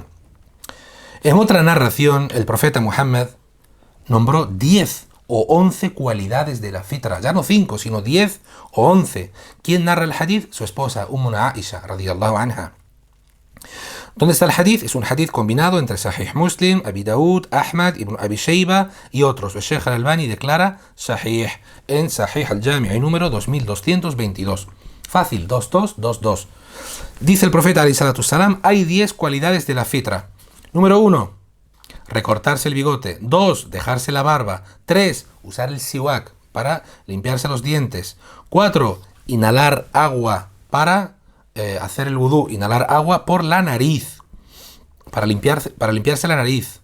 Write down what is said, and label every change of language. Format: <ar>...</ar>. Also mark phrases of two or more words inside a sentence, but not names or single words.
<es>En otra narración, el profeta Muhammad nombró 10 o 11 cualidades de la fitra, ya no 5, sino 10 o 11. ¿Quién narra el hadith? Su esposa, Ummuna Aisha,</es> <ar>رضي الله عنها.</ar> <es>¿Dónde está el hadith? Es un hadith combinado entre Sahih Muslim, Abi Daud, Ahmad, Ibn Abi Shayba y otros. El Sheikh al-Albani declara Sahih en Sahih al-Jami' número 2222. Fácil, 2222. Dice el profeta</es> <ar>عليه الصلاة السلام,</ar> <es>hay 10 cualidades de la fitra. Número 1, recortarse el bigote. 2, dejarse la barba. 3, usar el siwak para limpiarse los dientes. 4, inhalar agua para hacer el wudú, inhalar agua por la nariz, para limpiarse la nariz.</es>